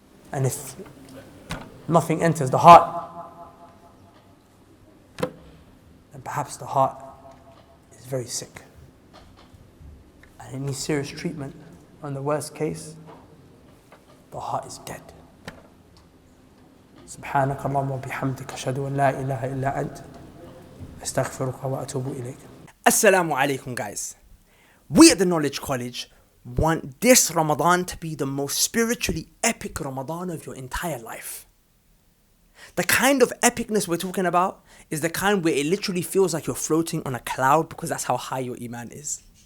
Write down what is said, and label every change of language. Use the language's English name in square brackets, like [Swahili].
[English] And if nothing enters the heart, then perhaps the heart is very sick and it needs serious treatment. And the worst case, the heart is dead. [Arabic] سبحانك اللهم وبحمدك أشهد أن لا إله إلا أنت أستغفرك وأتوب إليك. [English] Assalamu alaikum, guys. We at the Knowledge College want this Ramadan to be the most spiritually epic Ramadan of your entire life. The kind of epicness we're talking about is the kind where it literally feels like you're floating on a cloud because that's how high your iman is.